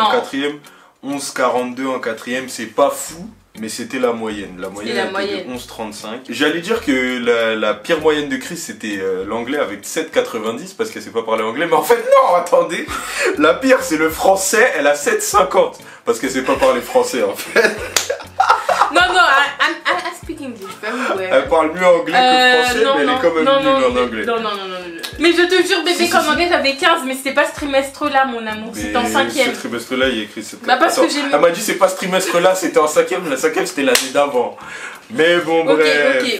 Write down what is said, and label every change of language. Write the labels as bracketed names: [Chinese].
[French] En 4e, 11,42 en 4e, c'est pas fou. Mais c'était la moyenne. La moyenne était de 11,35. J'allais dire que la pire moyenne de Chris c'était l'anglais avec 7,90 parce qu'elle sait pas parler anglais. Mais en fait non, attendez. La pire c'est le français, elle a 7,50 parce qu'elle sait pas parler français en fait. [English] Non, I speak English very well. [French] Elle parle mieux anglais que français, mais elle est quand même nulle en anglais. Non. Mais je te jure, bébé, comme anglais, j'avais 15, mais c'était pas ce trimestre-là, mon amour. C'était en 5e. Ce trimestre-là, il y a écrit 7. Bah, parce que j'ai... Elle m'a dit, c'est pas ce trimestre-là, c'était en 5e. La 5e, c'était l'année d'avant. Mais bon, bref. [English] Okay.